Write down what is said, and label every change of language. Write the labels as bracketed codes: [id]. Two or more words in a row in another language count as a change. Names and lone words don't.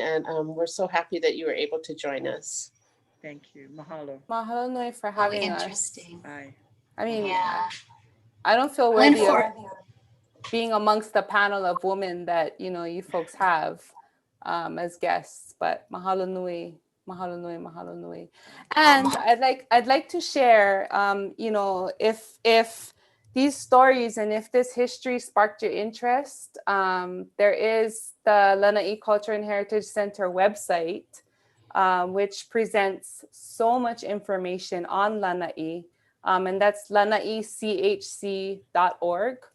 [en] And we're so happy that you were able to join us. Thank you. Mahalo. [haw] Mahalo nui [en] for having us. Interesting. Bye. I mean, Yeah. I don't feel Well, and worthy of for- being amongst the panel of women that, you know, you folks have as guests, but [haw] mahalo nui, mahalo nui, mahalo nui. [en] And I'd like to share, you know, if these stories and if this history sparked your interest, there is the Lānaʻi Culture and Heritage Center website, which presents so much information on Lānaʻi, and that's lanaichc.org.